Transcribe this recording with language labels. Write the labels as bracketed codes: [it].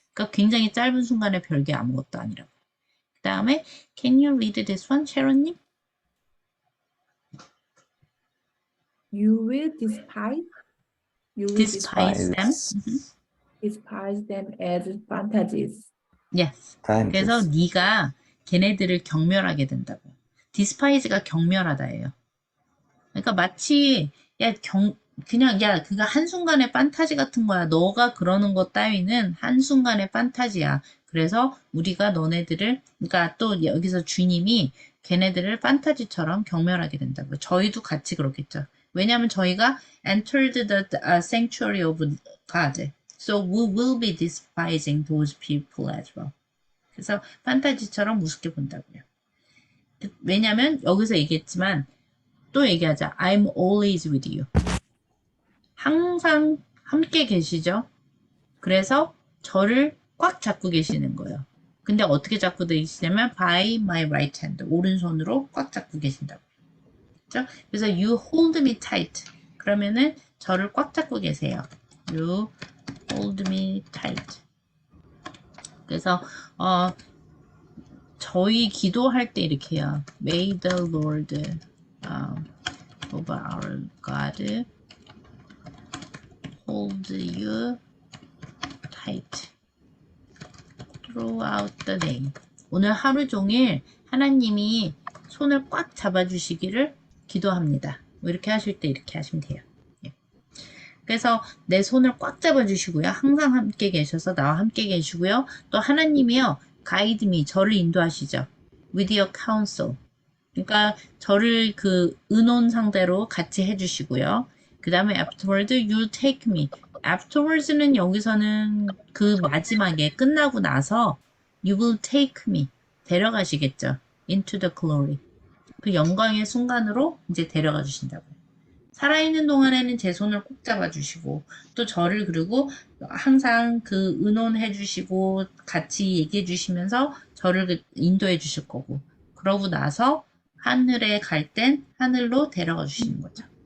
[ko] 그러니까 굉장히 짧은 순간에 별게 아무것도 아니라고. [en] 그 다음에 Can you read this one, 셰론님? You will Despise them. despise them as fantasies. Yes. [ko] 그래서 네가 걔네들을 경멸하게 된다고. Despise가 경멸하다예요. 그러니까 마치 그거 한순간의 판타지 같은 거야. 너가 그러는 것 따위는 한순간의 판타지야. 그래서 우리가 너네들을 그러니까 또 여기서 주님이 걔네들을 판타지처럼 경멸하게 된다고. 저희도 같이 그렇겠죠. [en] 왜냐하면 저희가 entered the sanctuary of God. So we will be despising those people as well. [ko] 그래서 판타지처럼 우습게 본다고요. 왜냐하면 여기서 얘기했지만 또 얘기하자. [en] I'm always with you. 항상 함께 계시죠. [ko] 그래서 저를 꽉 잡고 계시는 거예요. 근데 어떻게 잡고 계시냐면 by my right hand. 오른손으로 꽉 잡고 계신다고. 그렇죠? [en] 그래서 you hold me tight. [ko] 그러면은 저를 꽉 잡고 계세요. [en] You hold me tight. [ko] 그래서 저희 기도할 때 이렇게 해요. [en] May the Lord of our God hold you tight throughout the day. [ko] 오늘 하루 종일 하나님이 손을 꽉 잡아주시기를 기도합니다. 뭐 이렇게 하실 때 이렇게 하시면 돼요. 예. 그래서 내 손을 꽉 잡아주시고요. 항상 함께 계셔서 나와 함께 계시고요. 또 하나님이요. guide me, 저를 인도하시죠. [en] with your counsel. [ko] 그러니까 저를 그 의논 상대로 같이 해주시고요. [en] 그 다음에 afterward you'll take me. [ko] afterwards는 여기서는 그 마지막에 끝나고 나서 you will take me. [en] 데려가시겠죠. into the glory. [ko] 그 영광의 순간으로 이제 데려가 주신다고요. 살아있는 동안에는 제 손을 꼭 잡아주시고 또 저를 그리고 항상 그 의논해 주시고 같이 얘기해 주시면서 저를 인도해 주실 거고 그러고 나서 하늘에 갈 땐 하늘로 데려가 주시는 거죠.